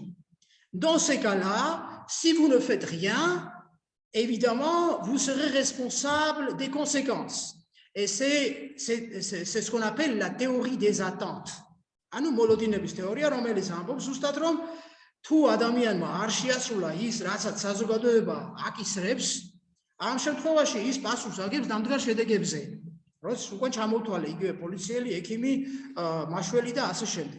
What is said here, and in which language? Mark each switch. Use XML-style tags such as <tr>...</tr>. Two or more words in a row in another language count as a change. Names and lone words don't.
<fr>Dans ces cas-là, si vous ne faites rien, évidemment, vous serez responsable des conséquences. Et c'est ce qu'on appelle la théorie des attentes.</fr> <ka>ანუ მოლოდინების თეორია, რომელიც ამბობს ზუსტად, რომ თუ ადამიანმა არ შეასრულა ის, რასაც საზოგადოება აკისრებს, ამ შემთხვევაში ის პასუხს აგებს დამდგარ შედეგებზე, როცა უკვე ჩამოვთვალე იგივე პოლიციელი, ექიმი, მაშველი და ასე შემდეგ.</ka>